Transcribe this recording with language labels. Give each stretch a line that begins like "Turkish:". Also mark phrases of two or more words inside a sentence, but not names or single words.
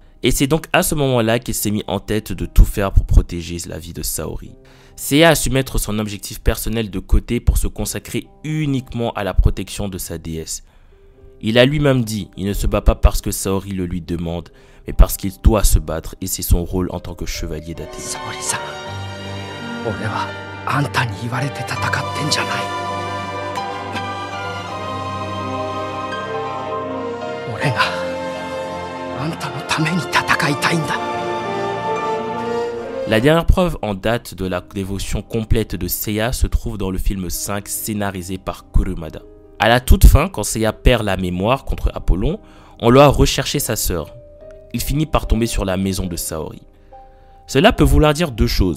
French: Et c'est donc à ce moment-là qu'il s'est mis en tête de tout faire pour protéger la vie de Saori. Seiya a su mettre son objectif personnel de côté pour se consacrer uniquement à la protection de sa déesse. Il a lui-même dit, il ne se bat pas parce que Saori le lui demande, mais parce qu'il doit se battre et c'est son rôle en tant que chevalier d'Athéna.
Japanese: Saori-san, 俺はあんたに言われて戦ってんじゃない。俺があんたのために戦いたいんだ。
French: La dernière preuve en date de la dévotion complète de Seiya se trouve dans le film 5 scénarisé par Kurumada. À la toute fin, quand Seiya perd la mémoire contre Apollon, on doit rechercher sa sœur. Il finit par tomber sur la maison de Saori. Cela peut vouloir dire deux choses.